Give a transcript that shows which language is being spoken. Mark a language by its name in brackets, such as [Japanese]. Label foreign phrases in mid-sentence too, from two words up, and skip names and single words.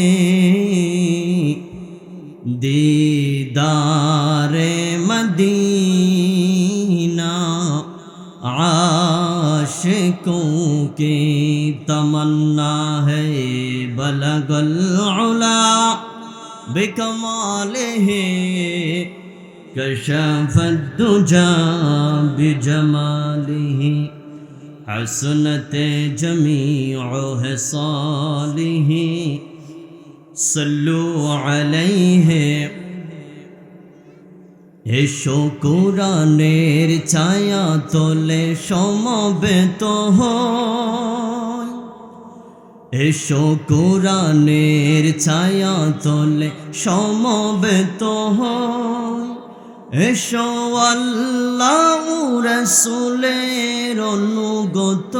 [Urdu] دیدار مدینہ عاشقوں کی تمنا ہے [Arabic] بلغ العلا بکمالہ کشف الدجى بجمالہ حسنت جمیع خصالہ صلو علیہ [Bangla] এসো কোরআনের ছায়া তলে সমবেত হই এসো কোরআনের ছায়া তলে সমবেত হই এসো আল্লাহ রাসূলের অনুগত